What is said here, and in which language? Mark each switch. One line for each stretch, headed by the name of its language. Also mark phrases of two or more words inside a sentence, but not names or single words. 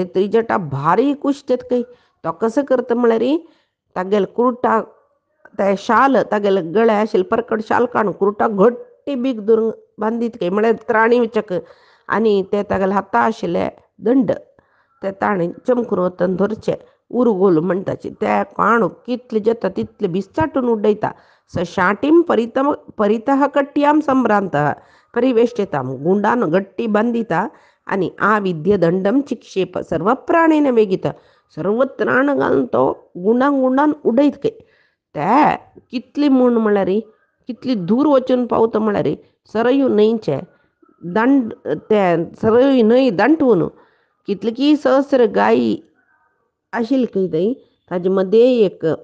Konkani: त्रिजटा भारी खुश जातकय तो कसो करता म्हळ्यार तागेले कुर्ता ते शाल तागेले गळे आशिल्ले परकट शाल काडून कुर्ता घट्टी बीग धरून बांदीतकय म्हळ्यार त्राणी विचक आनी ते तागेले हाता आशिल्ले दंड ते ताणें चमकून वतन धरचे उरगोल म्हणटाचे ते काणू कितले जाता तितले बिस्ताटून उडयता
Sanskrit: शाटीम परितः कट्ट्याम संभ्रांतः परिवेष्टिताम
Konkani: गुंडान गट्टी बांदिता आनी
Sanskrit: आ विद्य दंडम चिक्षेप सर्व प्राणेन वेगित
Konkani: सर्व त्राण घालून तो गुंडान उडयतकय ते कितली म्हूण म्हळ्यार कितली दूर वचून पावता म्हळ्यार सरयू न्हंयचे दांड ते सरयू न्हंय दांटून कितले की सहस्र गायी आशिल्ले खंय थंय ताजे मदें एक